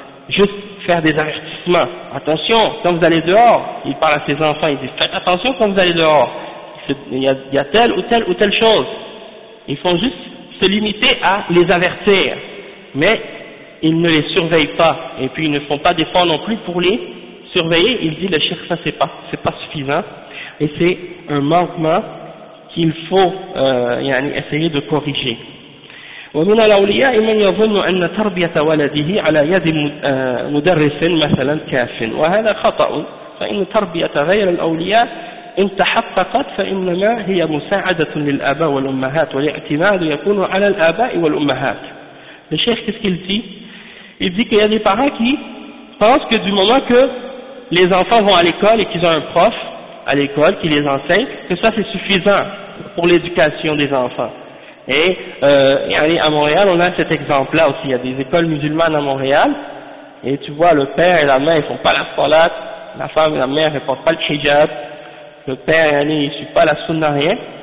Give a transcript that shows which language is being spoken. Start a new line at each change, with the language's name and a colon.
French: juste faire des avertissements, attention quand vous allez dehors, il parle à ses enfants, il dit faites attention quand vous allez dehors, il y a telle ou telle ou telle chose, ils font juste se limiter à les avertir, mais ils ne les surveillent pas, et puis ils ne font pas d'efforts non plus pour les surveiller, il dit le cheikh, ça c'est pas suffisant, et c'est un manquement qu'il faut essayer de corriger.
Arabic: ومن الأولياء من يظن أن تربية ولده على يد مدرس مثلا كاف وهذا خطأ فإن تربية غير الأولياء إن تحققت فإنما هي مساعدة للآباء والأمهات والاعتماد يكون على الآباء والأمهات.
French: Le cheikh, qu'est-ce qu'il dit? Il dit qu'il y a des parents qui pensent que du moment que les enfants vont à l'école et qu'ils ont un prof à l'école qui les enseigne, que ça c'est suffisant pour l'éducation des enfants. Et à Montréal, on a cet exemple-là aussi. Il y a des écoles musulmanes à Montréal, et tu vois, le père et la mère, ils font pas la salat, la femme et la mère, ils portent pas le hijab, le père, il suit pas la sunna, rien.